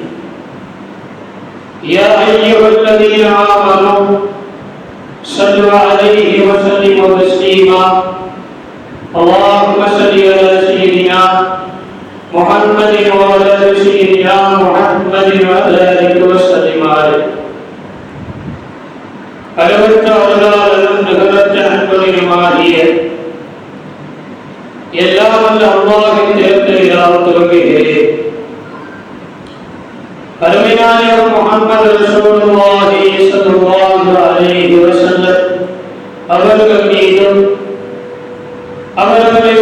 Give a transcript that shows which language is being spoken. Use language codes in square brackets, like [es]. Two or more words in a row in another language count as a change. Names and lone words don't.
[ar] يا أيها الذين آمنوا صلوا عليه وسلموا تسليما اللهم صل على سيدنا محمد وعلى ال سيدنا محمد وعلى اله وسلم عليه [ta] அளவற்ற அருளாளரும் நிகரற்ற அன்புடையமாகிய எல்லாம் வல்ல அல்லாஹ்வின் திருப்பெயரால் துவங்குகிறேன். அருமையான முஹம்மது [ar] رسول الله صلى الله عليه وسلم [ta] அவர்கள் மீதும் அவர்களை